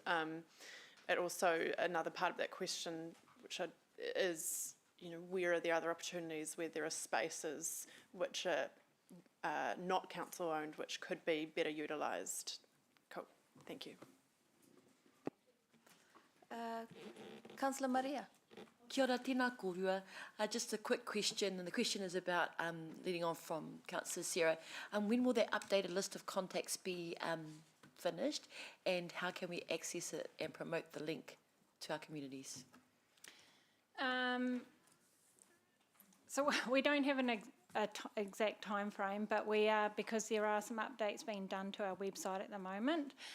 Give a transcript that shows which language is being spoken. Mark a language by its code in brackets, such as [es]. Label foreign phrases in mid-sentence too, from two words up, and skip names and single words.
[en] And also another part of that question, which is, where are the other opportunities where there are spaces which are not council owned, which could be better utilised? Cool, thank you. Councillor Maria. [mi] Kia ora, tēnā kōrua. [en] Just a quick question, and the question is about, leading on from Councillor Sarah. When will that updated list of contacts be finished, and how can we access it and promote the link to our communities? So we don't have an exact time frame, but we are, because there are some updates being done to our website at the moment.